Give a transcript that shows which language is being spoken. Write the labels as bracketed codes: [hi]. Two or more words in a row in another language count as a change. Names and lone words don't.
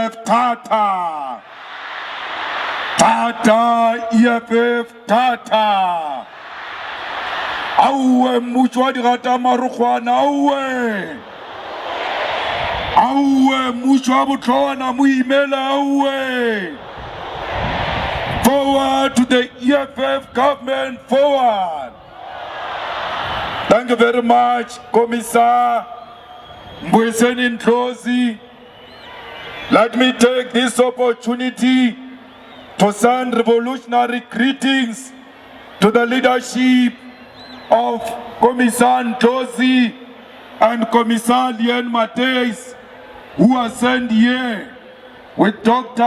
[en] Tata. Tata, EFF, Tata. Auwe Muchwadi Rata Marukwana, auwe. Auwe Muchwabu Tona Muimela, auwe. Forward to the EFF government, forward. Thank you very much, Commissar Mbuyiseni Ndlozi. Let me take this opportunity to send revolutionary greetings to the leadership of Commissar Ndlozi and Commissar Lien Mateis, who are sent here with Dr.